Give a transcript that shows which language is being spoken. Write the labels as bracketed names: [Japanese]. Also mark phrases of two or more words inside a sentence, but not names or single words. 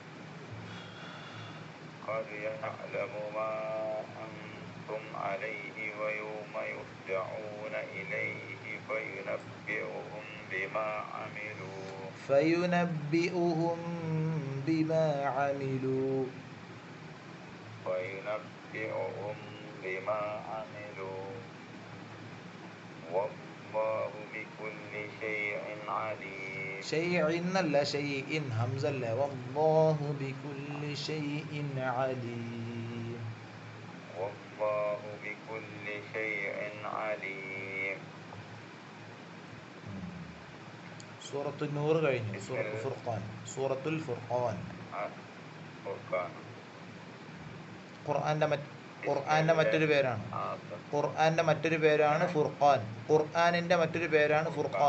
[Arabic] قد يعلم ما أنتم عليه ويوم يرجعون إليه فينبئهم بما عملوا والله بكل شيء عليم. [Malayalam] شيء അല്ല ഷൈഇൻ ഹംസ അല്ല. [Arabic] والله بكل شيء عليم. والله بكل شيء عليم. [Malayalam] സൂറത്തുൽ നൂർ കഴിഞ്ഞു. സൂറത്തുൽ ഫുർഖാൻ. ഫുർഖാൻ. ഖുർആന്റെ മറ്റൊരു പേരാണ്. ഖുർആന്റെ മറ്റൊരു പേരാണ് ഫുർഖാൻ. ഖുർആനിന്റെ മറ്റൊരു പേരാണ് ഫുർഖാൻ.